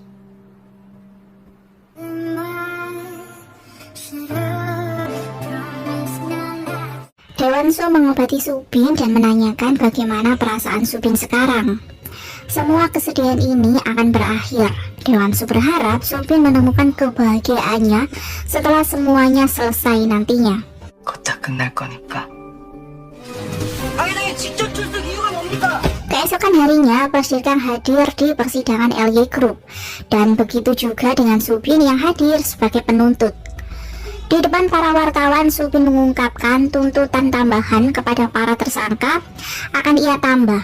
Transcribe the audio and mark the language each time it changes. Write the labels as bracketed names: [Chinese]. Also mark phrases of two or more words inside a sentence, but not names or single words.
[Indonesian] Dewanso mengobati Subin dan menanyakan bagaimana perasaan Subin sekarang. Semua kesedihan ini akan berakhir. Dewanso berharap Subin menemukan kebahagiaannya setelah semuanya selesai nantinya. [Korean] 곧 다 끝날 거니까. [Indonesian] Keesokan harinya, Presiden Kang hadir di persidangan LY Group, dan begitu juga dengan Subin yang hadir sebagai penuntut. Di depan para wartawan, Subin mengungkapkan tuntutan tambahan kepada para tersangka akan ia tambah.